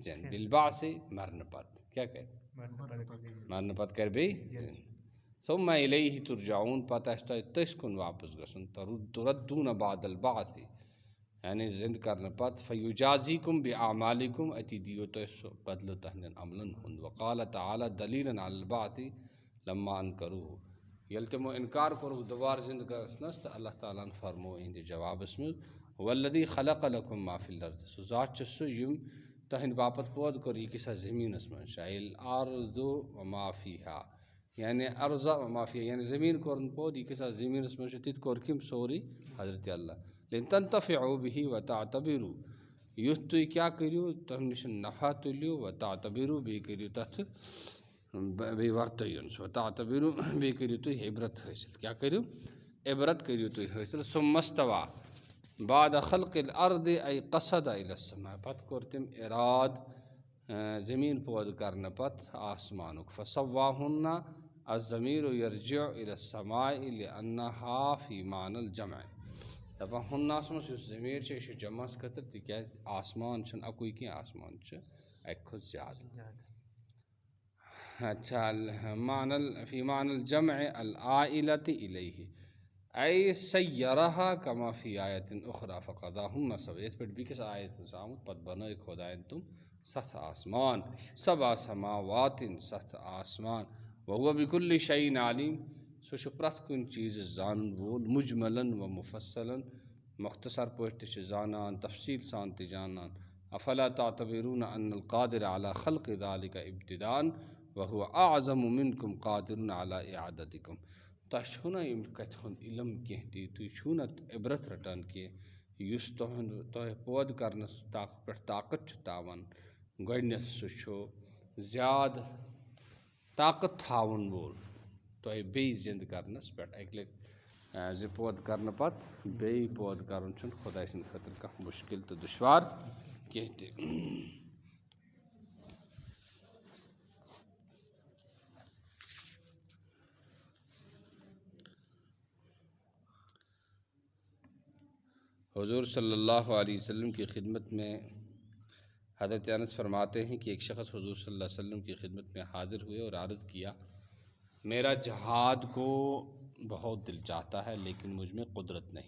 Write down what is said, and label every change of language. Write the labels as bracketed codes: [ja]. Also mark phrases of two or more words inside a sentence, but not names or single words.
[ks] زِنٛدٕ بالبعث مرنہٕ پتہٕ کیٛاہ کرِ مرنہٕ پتہٕ کرِ بیٚیہِ [ar] ثم الیہ ترجعون [ks] پتہٕ آسہِ تۄہہِ تٔسۍ کُن واپس گژھُن [ar] تردون بعد البعث [ks] یعنی زِنٛدٕ کرنہٕ پتہٕ [ar] فیجازیکُم باعمالکُم [ks] اتی دِیو تۄہہِ سُہ بدلہٕ تہنٛدٮ۪ن عملن ہُنٛد [ar] وقال تعالیٰ دلیٖلن علی البعث لما انکروہ [ks] ییٚلہِ تِمو اِنکار کوٚرُکھ دوبارٕ زِندٕ گژھنَس تہٕ اللہ تعالیٰ ہَن فرموو یِہِنٛدِ جوابَس منٛز [ar] والذی خلق لکم ما فی الارض، [ks] سُہ ذات چھُ سُہ یِم تُہٕنٛدِ باپتھ پٲدٕ کوٚر یہِ کِس اَتھ زٔمیٖنَس منٛز چھُ [ar] الارض وما فیہا، یعنی ارضا وما فیہا، [ks] یعنی زٔمیٖن کوٚرُن پٲدٕ یہِ کِس اَتھ زٔمیٖنَس منٛز چھُ تِتہِ کوٚر کٔمۍ سورُے حضرتِ اللہ [ar] لِتَنتَفِعوٗ بِہِ وَتَعتَبِروٗ، [ks] یُتھ تُہۍ کیٛاہ کٔرِو تۄہہِ نِش نفع تُلِو وَتَعتَبِروٗ بیٚیہِ کٔرِو تَتھ بیٚیہِ وَرتٲیُن سُہ وَتَعتَبِروٗ بیٚیہِ کٔرِو تُہۍ عبرت حٲصِل، کیٛاہ کٔرِو عبرت کٔرِو تُہۍ حٲصِل [ar] ثُمَّ اسْتَوَىٰ بعد خلق الارض اَے قصد اِلی السماء، [ks] پتہٕ کوٚر تٔمۍ اِراد زٔمیٖن پٲدٕ کرنہٕ پتہٕ آسمانُک [ar] فَسَوَّاهُنَّ الضمیٖرُ یرجع اِلی السماء لِأَنَّهَا فی معنى الجمع، [ks] دَپان ہُنَّس منٛز یُس ضمیٖر چھُ یہِ چھُ جمعس خٲطرٕ تِکیٛازِ آسمان چھُنہٕ اَکُے کینٛہہ، آسمان چھُ اَکہِ کھۄتہٕ زیادٕ. اچھا [ar] فی معنى الجمع العائلة الیہ اَے سَیَّرَہا کما فی آیت اخریٰ فقضاہن سبع، [ks] یِتھ پٲٹھۍ بیٚکِس آیت منٛز آمُت پتہٕ بنٲیِکھ خۄدایَن تِم 7 آسمان [ar] سبع سماوات [ks] 7 آسمان [ar] وهو بكل شیء علیم، [ks] سُہ چھُ پرٛٮ۪تھ کُنہِ چیٖزٕ زانن وول [ar] مجملاً و مفصلاً، [ks] مختصر پٲٹھۍ تہِ چھُ زانان تفصیٖل سان تہِ جانان. [ar] افلا تعتبرون ان القادر على خلق ذلك ابتداء وهو اعظم منكم قادر على اعادتكم، [ks] تۄہہِ چھُو نا ییٚمہِ کَتھِ ہُنٛد علم کینٛہہ تہِ، تُہۍ چھُو نا عبرت رٹان کینٛہہ، یُس تۄہہِ پٲدٕ کرنس پٮ۪ٹھ طاقت چھُ تھاوان گۄڈنٮ۪تھ سُہ چھُ زیادٕ طاقت تھاوَن وول تۄہہِ بیٚیہِ زِندٕ کرنس پٮ۪ٹھ. اَکہِ لٹہِ زِ پٲدٕ کرنہٕ پتہٕ بیٚیہِ پٲدٕ کرُن چھُنہٕ خۄداے سٕنٛدِ خٲطرٕ کانٛہہ مُشکِل تہٕ دُشوار کینٛہہ تہِ. [ur] حضور صلی اللہ علیہ وسلم کی خدمت میں حضرت انس فرماتے ہیں کہ ایک شخص حضور صلی اللہ علیہ وسلم کی خدمت میں حاضر ہوئے اور عرض کیا میرا جہاد کو بہت دل چاہتا ہے لیکن مجھ میں قدرت نہیں.